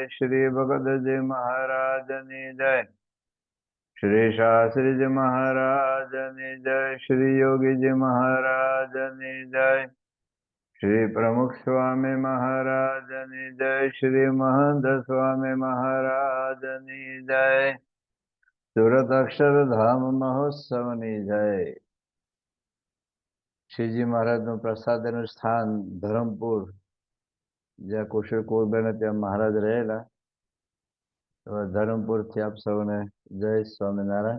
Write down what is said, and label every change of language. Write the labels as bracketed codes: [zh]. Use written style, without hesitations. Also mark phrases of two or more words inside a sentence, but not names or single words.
[gu] શ્રી ભગત જી મહારાજની જય। શ્રી શાસ્ત્રી જી મહારાજની જય। શ્રી યોગી જી મહારાજની જય। શ્રી પ્રમુખ સ્વામી મહારાજની જય। શ્રી મહંત સ્વામી મહારાજની જય। સુરત અક્ષરધામ મહોત્સવની જય। શ્રીજી મહારાજનું પ્રસાદનું સ્થાન ધરમપુર, જ્યાં કુશળ કુરબેને ત્યાં મહારાજ રહેલા, ધરમપુરથી આપ સૌને જય સ્વામિનારાયણ।